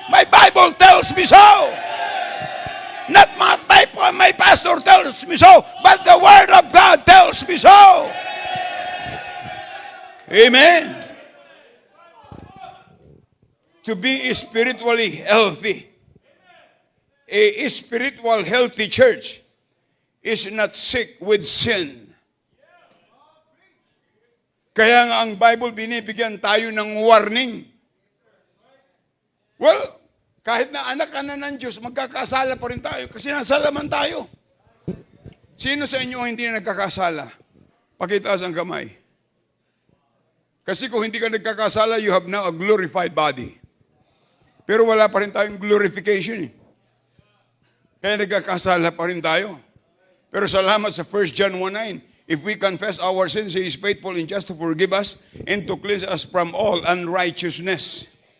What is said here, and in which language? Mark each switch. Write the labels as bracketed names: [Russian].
[English] My Bible tells me so. Not my pastor tells me so, but the Word of God tells me so. Amen. To be spiritually healthy. A spiritual healthy church is not sick with sin. [Filipino] Kaya nga ang Bible, binibigyan tayo ng warning. Well, kahit na anak ka na ng Diyos, magkakasala pa rin tayo kasi nasa laman tayo. Sino sa inyo ang hindi na nagkakasala? Pakitaas ang kamay. Kasi kung hindi ka nagkakasala, [English] you have now a glorified body. [Filipino] Pero wala pa rin tayong glorification. Kaya nagkakasala pa rin tayo. Pero salamat sa 1 John 1:9. [English] If we confess our sins, He is faithful and just to forgive us and to cleanse us from all unrighteousness.